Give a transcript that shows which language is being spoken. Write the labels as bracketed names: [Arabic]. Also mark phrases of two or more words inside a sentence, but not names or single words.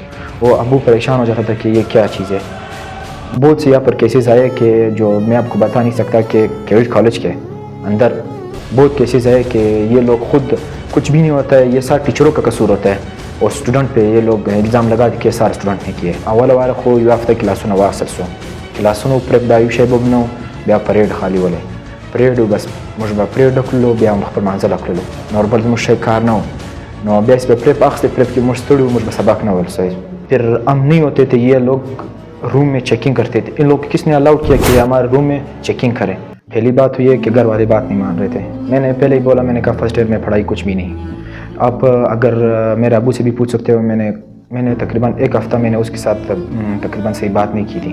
[Urdu] وہ ابو پریشان ہو جاتا تھا کہ یہ کیا چیز ہے. بہت سے یہاں پر کیسز آئے کہ جو میں آپ کو بتا نہیں سکتا, کہ [English] cadet college [Urdu] کے اندر بہت کیسز آئے کہ یہ لوگ خود کچھ بھی نہیں ہوتا ہے, یہ سارا ٹیچروں کا قصور ہوتا ہے, اور اسٹوڈنٹ پہ یہ لوگ الزام لگا کہ سارے اسٹوڈنٹ نے کیے. [Pashto] اول خو یافته کلاسونه واخیستل سو, کلاسونو پرېږده, یو شی به نو, بیا پریډ خالي ولی پریډ بس موږ به پریډ کړلو, بیا هم خپل منزل کړلو, نور بل زموږ شی کار نه و. نو بیا به پریپ اخیسته, پریپ کې موږ ستړي, موږ به سبق نه ویل. [Urdu] پھر ہم نہیں ہوتے تھے, یہ لوگ روم میں چیکنگ کرتے تھے. ان لوگ کس نے الاؤڈ کیا کہ ہمارے روم میں چیکنگ کریں؟ پہلی بات ہوئی ہے کہ گھر والے بات نہیں مان رہے تھے. میں نے پہلے ہی بولا, میں نے کہا [English] first year [Urdu] میں پڑھائی کچھ بھی نہیں. آپ اگر میرے ابو سے بھی پوچھ سکتے ہو, میں نے تقریباً 1 ہفتہ میں نے اس کے ساتھ تقریباً صحیح بات نہیں کی تھی.